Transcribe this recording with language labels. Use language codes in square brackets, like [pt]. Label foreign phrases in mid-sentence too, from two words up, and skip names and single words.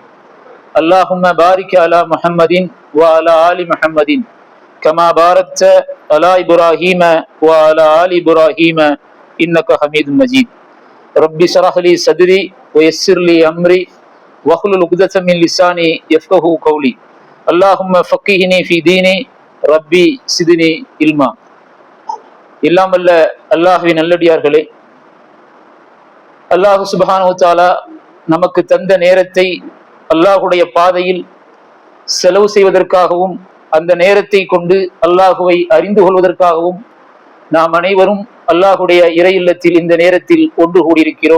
[ar] اللهم بارك على محمد وعلى آل محمد كما باركت على إبراهيم وعلى آل إبراهيم إنك حميد مجيد. ربي اشرح لي صدري ويسر لي أمري واحلل عقدة من لساني يفقهوا قولي. اللهم فقهني في ديني رب زدني علما. [ta] எல்லாம் வல்ல அல்லாஹுவின் நல்லடியார்களே, [ar] الله سبحانه و تعالى [ta] நமக்கு தந்த நேரத்தை அல்லாஹுடைய பாதையில் செலவு செய்வதற்காகவும் அந்த நேரத்தை கொண்டு அல்லாஹுவை அறிந்து கொள்வதற்காகவும் நாம் அனைவரும் அல்லாஹுடைய இறை இல்லத்தில் இந்த நேரத்தில் ஒன்று கூடியிருக்கிறோம்.